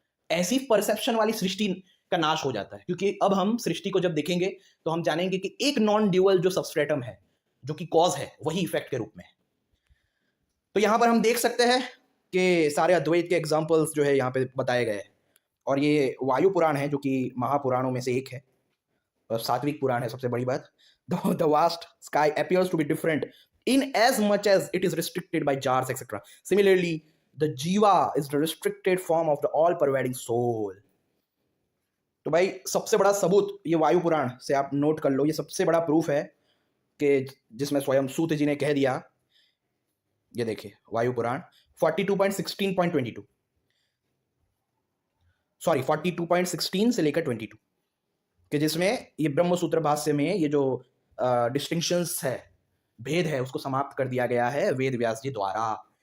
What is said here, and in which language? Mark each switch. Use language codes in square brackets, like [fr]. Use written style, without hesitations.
[hi] ऐसी परसेप्शन वाली सृष्टि का नाश हो जाता है, क्योंकि अब हम सृष्टि को जब देखेंगे तो हम जानेंगे कि एक नॉन ड्यूअल जो सबस्ट्रेटम है, जो कि कॉज है, वही इफेक्ट के रूप में है। तो यहां पर हम देख सकते हैं कि सारे अद्वैत के एग्जाम्पल्स जो है यहाँ पे बताए गए हैं। और ये वायु पुराण है जो कि महापुराणों में से एक है, और सात्विक पुराण है सबसे बड़ी बात। [en] The vast sky appears to be different in as much as it is restricted by jars etc. Similarly, the jiva is the restricted form of the all pervading soul. [hi] तो भाई सबसे बड़ा सबूत ये वायु पुराण से आप नोट कर लो, ये सबसे बड़ा प्रूफ है कि जिसमें स्वयं सूत जी ने कह दिया। ये देखिए वायु पुराण 42.16.22, सॉरी 42.16 से लेकर 22, कि जिसमें ये ब्रह्म सूत्र भाष्य में ये जो डिस्टिंक्शंस है, भेद है, उसको समाप्त कर दिया गया है वेद व्यास जी द्वारा।